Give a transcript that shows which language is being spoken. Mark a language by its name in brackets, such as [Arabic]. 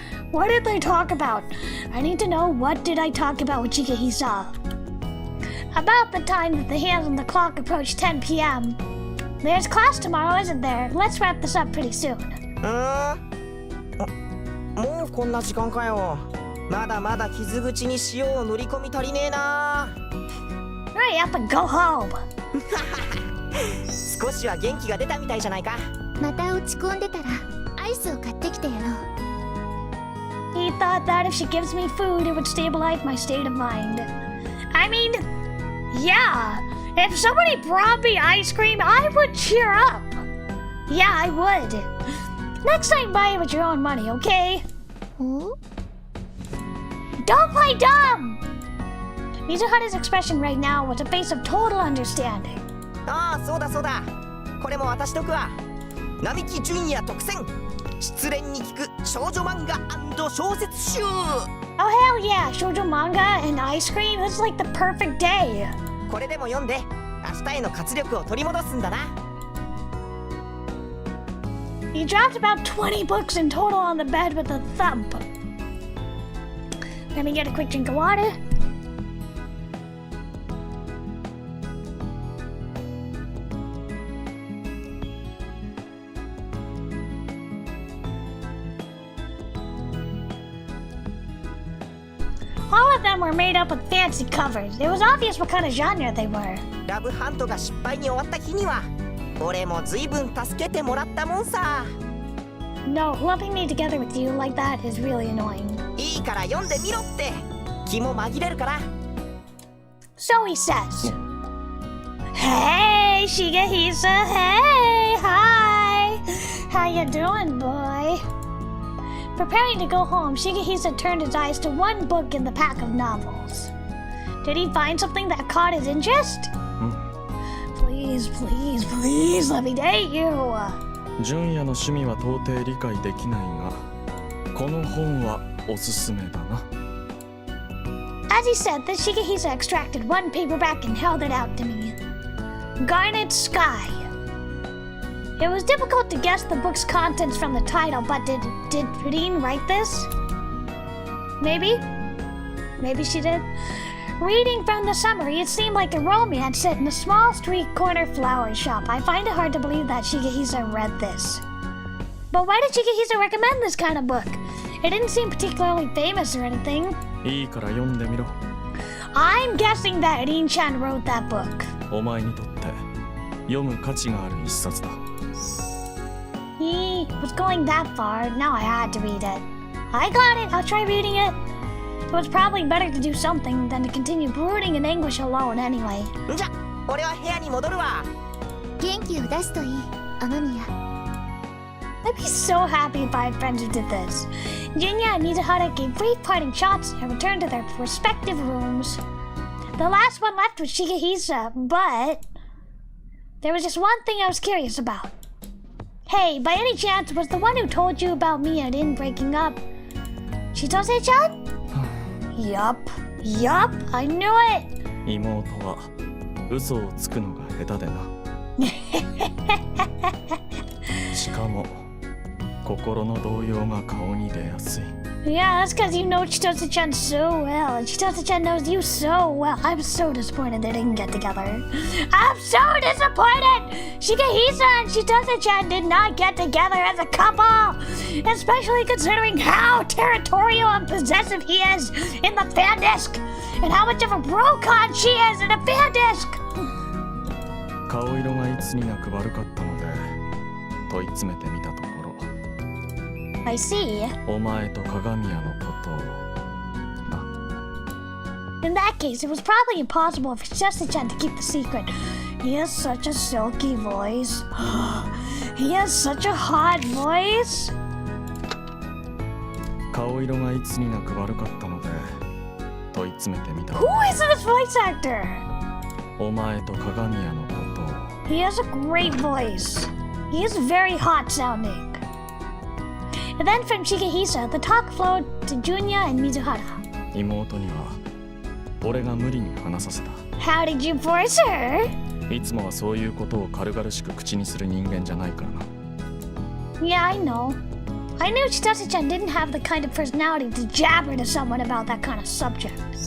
[English] What did they talk about? I need to know, what did I talk about with Chigahisa? About the time that the hands on the clock approached 10 p.m. There's class tomorrow, isn't there? Let's wrap this up pretty soon. [Japanese] もうこんな時間かよ。まだまだ傷口に塩を塗り込み足りねえな。 [English] Hurry up and go home. [Japanese] 少しは元気が出たみたいじゃないか。また落ち込んでたらアイスを買ってきてやろう。 [English] He thought that if she gives me food, it would stabilize my state of mind. I mean, yeah, if somebody brought me ice cream, I would cheer up. Yeah, I would. Next time, buy it with your own money, okay? お？ Don't play dumb! Mizuhara's expression right now was a face of total understanding. [Japanese] ああ、そうだそうだ。これも渡しとくわ。並木純也特選失恋に効く少女漫画&小説集。 [English] Oh hell yeah, shoujo manga and ice cream, that's like the perfect day. [Japanese] これでも読んで明日への活力を取り戻すんだな。 [English] He dropped about 20 books in total on the bed with a thump. Let me get a quick drink of water. All of them were made up with fancy covers. It was obvious what kind of genre they were. [Japanese] ラブハントが失敗に終わった日には俺も随分助けてもらったもんさ。 [English] No, lumping me together with you like that is really annoying. [Japanese] いいから読んでみろって。気も紛れるから。 [English] So he says. Shigehisa. Hey, hi. How you doing, boy? Preparing to go home, Shigehisa turned his eyes to one book in the pack of novels. Did he find something that caught his interest? Please, please, please, let me date you. [Japanese] 純也の趣味は到底理解できないが、この本はおすすめだな。 [English] As he said this, Shigehisa extracted one paperback and held it out to me. Garnet Sky. It was difficult to guess the book's contents from the title, but did Reen write this? Maybe she did. Reading from the summary, it seemed like a romance set in a small street corner flower shop. I find it hard to believe that Shigehisa read this. But why did Shigehisa recommend this kind of book? It didn't seem particularly famous or anything. [Japanese] いいから読んでみろ。 [English] I'm guessing that Rin-chan wrote that book. [Japanese] お前にとって読む価値がある一冊だ。 [English] He was going that far, now I had to read it. I got it, I'll try reading it. It was probably better to do something than to continue brooding in anguish alone anyway. [Japanese] じゃ、俺は部屋に戻るわ。元気を出すといい、雨宮。 [English] I'd be so happy if I had friends who did this. Jinya and Mizuhara gave brief parting shots and returned to their respective rooms. The last one left was Shigehisa, but there was just one thing I was curious about. Hey, by any chance, was the one who told you about me and Rin breaking up Chitose-chan? Yup, I knew it! [Japanese] 妹は嘘をつくのが下手でな。しかも心の動揺が顔に出やすい。 [English] Yeah, that's because you know Chitose-chan so well, and Chitose-chan knows you so well. I'm so disappointed they didn't get together. I'm so disappointed! Shigehisa and Chitose-chan did not get together as a couple! Especially considering how territorial and possessive he is in the fan disc, and how much of a bro-con she is in a fan disc! [Japanese] 顔色がいつになく悪かったので問い詰めてみたところ、 [English] I see. [Japanese] お前と鏡屋のことをな。 [English] In that case, it was probably impossible for Chitose-chan to keep the secret. He has such a silky voice. He has such a hot voice. [Japanese] 顔色がいつになく悪かったので問い詰めてみた。 [English] Who is this voice actor? [Japanese] お前と鏡屋のことを。 [English] He has a great voice. He is very hot sounding. And then from Shigehisa, the talk flowed to Junya and Mizuhara. [Japanese] 妹には俺が無理に話させた。 [English] How did you force her? [Japanese] いつもはそういうことを軽々しく口にする人間じゃないからな。 [English] Yeah, I know. I knew Chitose-chan didn't have the kind of personality to jabber to someone about that kind of subject.